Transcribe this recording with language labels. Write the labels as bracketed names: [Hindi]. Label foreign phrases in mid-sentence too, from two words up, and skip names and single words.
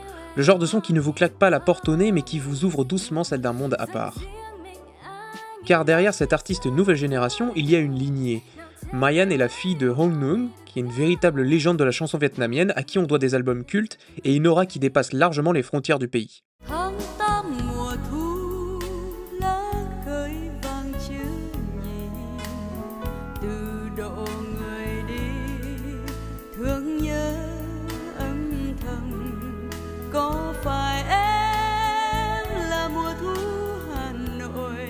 [French] Le genre de son qui ne vous claque pas la porte au nez, mais qui vous ouvre doucement celle d'un monde à part. Car derrière cette artiste nouvelle génération, il y a une lignée. Mayan est la fille de Hong Nung, qui est une véritable légende de la chanson vietnamienne, à qui on doit des albums cultes, et une aura qui dépasse largement les frontières du pays. [Vietnamese] Thương nhớ âm thầm, có phải em là mùa thu Hà Nội?